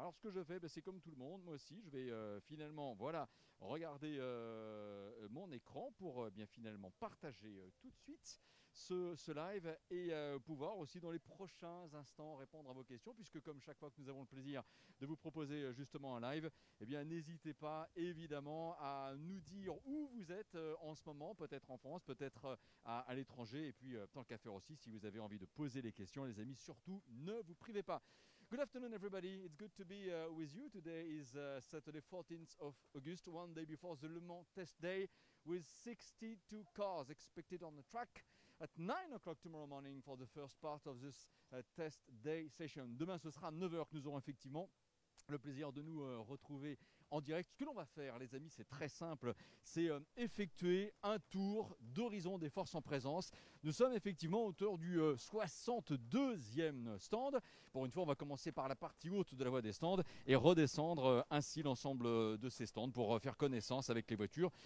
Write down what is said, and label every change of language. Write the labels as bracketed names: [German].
[French] Alors ce que je fais, c'est comme tout le monde, moi aussi je vais finalement regarder mon écran pour finalement partager tout de suite ce live et pouvoir aussi dans les prochains instants répondre à vos questions, puisque comme chaque fois que nous avons le plaisir de vous proposer justement un live, n'hésitez pas évidemment à nous dire où vous êtes en ce moment, peut-être en France, peut-être à l'étranger, et puis tant qu'à faire aussi, si vous avez envie de poser les questions, les amis, surtout ne vous privez pas. [English] Good afternoon, everybody. It's good to be with you. Today is Saturday, 14th of August, one day before the Le Mans test day, with 62 cars expected on the track at 9 o'clock tomorrow morning for the first part of this test day session. [French] Demain, ce sera à 9 h que nous aurons effectivement le plaisir de nous retrouver en direct. Ce que l'on va faire, les amis, c'est très simple, c'est effectuer un tour d'horizon des forces en présence. Nous sommes effectivement autour du 62e stand. Pour une fois, on va commencer par la partie haute de la voie des stands et redescendre ainsi l'ensemble de ces stands pour faire connaissance avec les voitures.